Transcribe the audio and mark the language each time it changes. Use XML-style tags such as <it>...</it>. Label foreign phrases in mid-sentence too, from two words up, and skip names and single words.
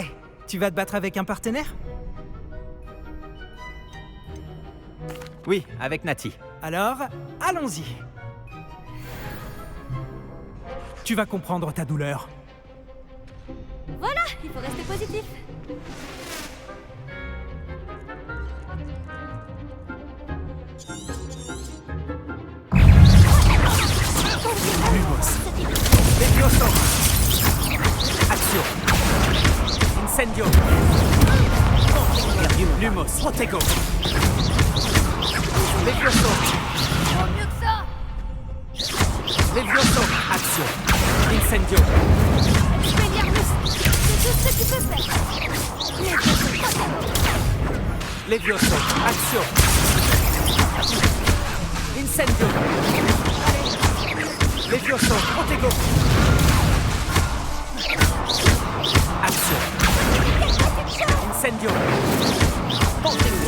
<fr>Tu vas te battre avec un partenaire? Oui, avec Nati. Alors, allons-y. Tu vas comprendre ta douleur. Voilà, il faut rester positif.</fr> <la>Lumos. Levioso. Action. Incendio. Lumos. Protego. Levioso.</la> <fr>Oh, mieux que ça.</fr> <la>Levioso. Action. Incendio. Expelliarmus,</la> <fr>c'est tout ce que tu peux faire.</fr> <la>Levioso. Action. Incendio. Levioso. Protego. Action. Incendio. Protego.</la>